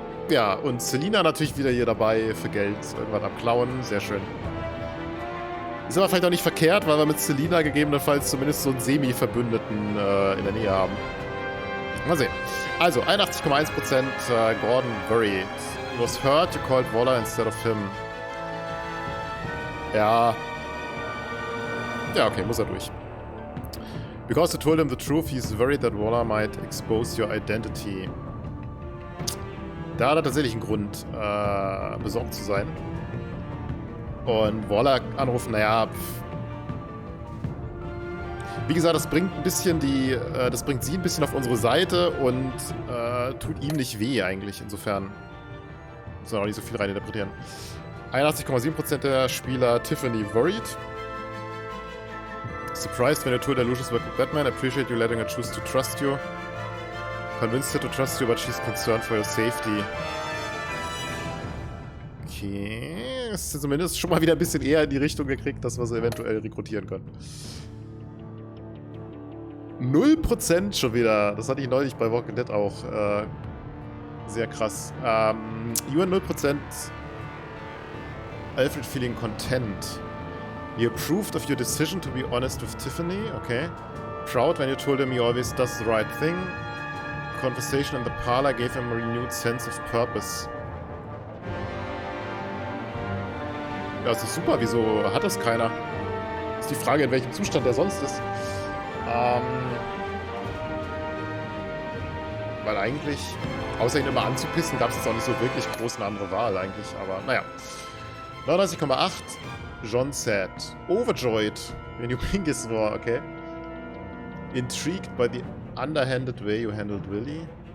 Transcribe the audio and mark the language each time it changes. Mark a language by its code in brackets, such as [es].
[de] Ja, und Selina natürlich wieder hier dabei für Geld. Irgendwas am Klauen. Sehr schön. Ist aber vielleicht auch nicht verkehrt, weil wir mit Selina gegebenenfalls zumindest so einen Semi-Verbündeten in der Nähe haben. Mal sehen. Also, 81,1%. [en] Gordon worried. He was hurt, you called Waller instead of him. [de] Ja. Ja, okay, muss er durch. [en] Because you told him the truth, he's worried that Waller might expose your identity. [de] Da hat er tatsächlich einen Grund, besorgt zu sein. Und Waller anrufen, naja. Wie gesagt, das bringt ein bisschen das bringt sie ein bisschen auf unsere Seite und tut ihm nicht weh eigentlich. Insofern muss man auch nicht so viel reininterpretieren. 81,7% der Spieler [en] Tiffany worried. Surprised when you told Lucius work with Batman. Appreciate you letting her choose to trust you. Convinced her to trust you, but she's concerned for your safety. Okay. [de] Ist zumindest schon mal wieder ein bisschen eher in die Richtung gekriegt, dass wir sie eventuell rekrutieren können. 0% schon wieder. Das hatte ich neulich bei Walking Dead auch. Sehr krass. [en] You are 0%. Alfred feeling content. You approved of your decision to be honest with Tiffany. Okay. Proud when you told him he always does the right thing. Conversation in the parlor gave him a renewed sense of purpose. [de] Ja, das ist super. Wieso hat das keiner? Ist die Frage, in welchem Zustand er sonst ist. Weil eigentlich, außer ihn immer anzupissen, gab es jetzt auch nicht so wirklich groß eine andere Wahl eigentlich. Aber naja. 39,8. [en] John said. Overjoyed when you bring his war, okay. Intrigued by the underhanded way you handled Willy.